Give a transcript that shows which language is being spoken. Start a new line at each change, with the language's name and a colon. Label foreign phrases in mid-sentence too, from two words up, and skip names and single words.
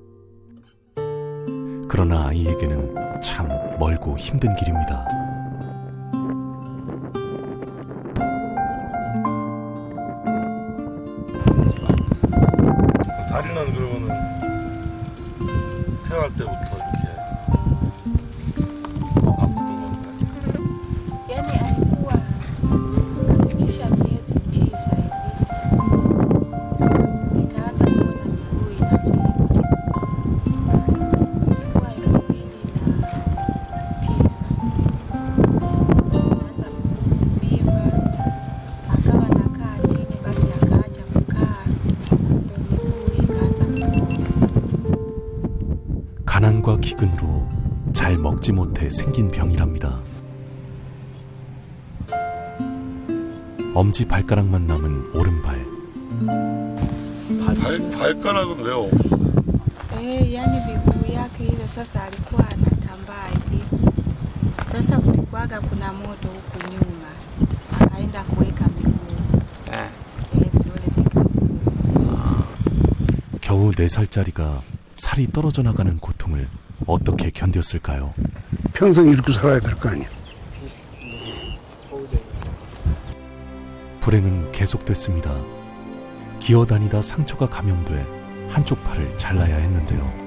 Korean: 그러나 아이에게는 참 멀고 힘든 길입니다. 다리는 그러면은 태어날 때부터 이렇게 아팠던 건가요?
Swahili: Yani alikuwa kisha miezi 9 hivi nikaanza kuona miguu inavimba. Ilikuwa 2009 nikaanza kuvimba, akawa nakaa chini, basi akaacha kukaa, ndo miguu ikaanza kupooza.
Korean: 가난과 기근으로 잘 먹지 못해 생긴 병이랍니다. 엄지 발가락만 남은 오른발. 발가락은 왜 없어요?
Swahili: Yani miguu yake ile sasa alikuwa anatambaa hivi. Sasa kulikuwaga kuna moto huku nyuma, akaenda kuweka miguu vidole vikaungua.
Korean: 겨우 4살짜리가 살이 떨어져 나가는 고통을 어떻게 견뎠을까요? 평생 이렇게 살아야 될 거 아니야. 불행은 계속됐습니다. 기어다니다 상처가 감염돼 한쪽 팔을 잘라야 했는데요.